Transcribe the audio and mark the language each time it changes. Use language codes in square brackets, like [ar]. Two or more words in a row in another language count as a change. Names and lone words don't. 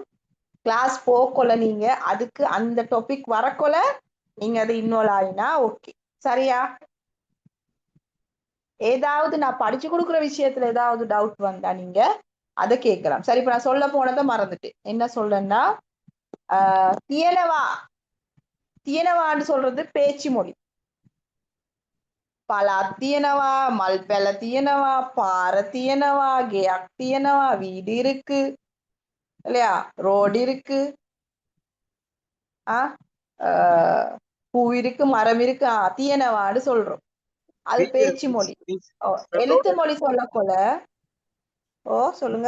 [ta] கிளாஸ் போக்கொள்ள நீங்க அதுக்கு அந்த டாபிக் வரக்கொள்ள நீங்க அதை இன்வால்வ் ஆகினா ஓகே. சரியா? ஏதாவது நான் படிச்சு கொடுக்குற விஷயத்துல ஏதாவது டவுட் வந்தா நீங்க அதை கேட்கலாம். சரி, இப்ப நான் சொல்ல போனதை மறந்துட்டு என்ன சொல்றேன்னா தியனவான்னு சொல்றது பேச்சு மொழி. [si] පළාත් තියෙනවා, මල් පැල තියෙනවා, පාර තියෙනවා, ගෙයක් තියෙනවා, [ta] வீடு இருக்கு இல்லையா, ரோடு இருக்கு, பூ இருக்கு, மரம் இருக்கு, තියෙනවාன்னு சொல்றோம். அது பேச்சு மொழி. எழுத்து மொழி சொல்ல போல சொல்லுங்க.